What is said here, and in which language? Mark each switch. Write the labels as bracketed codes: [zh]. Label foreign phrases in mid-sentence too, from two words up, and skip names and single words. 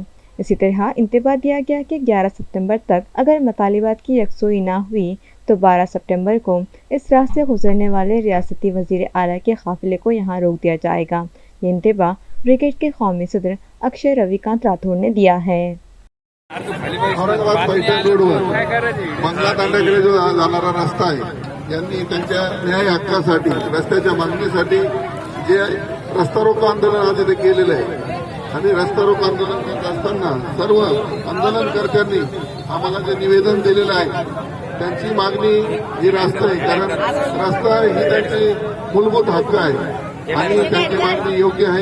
[ur] اسی طرح انتباہ دیا گیا کہ 11 ستمبر تک اگر مطالبات کی یکسوئی نہ ہوئی تو 12 ستمبر کو اس راستے گزرنے والے ریاستی وزیر اعلیٰ کے قافلے کو یہاں روک دیا جائے گا۔ یہ انتباہ بریگیڈ کے قومی صدر اکشے روی کانت راتھوڑ نے دیا ہے۔ [mr] औरंगाबाद पैठण रोडवर बंगला तांड्याकडे जो जाणारा रस्ता आहे, यांनी त्यांच्या न्याय हक्कासाठी, रस्त्याच्या मागणीसाठी जे रस्ता रोको आंदोलन आज इथे केलेलं आहे आणि रस्ता रोको आंदोलन करत असताना सर्व आंदोलनकर्त्यांनी आम्हाला जे निवेदन दिलेलं आहे त्यांची मागणी ही रास्ता आहे, कारण रस्ता ही त्यांची मूलभूत हक्क आहे आणि त्यांची मागणी योग्य आहे।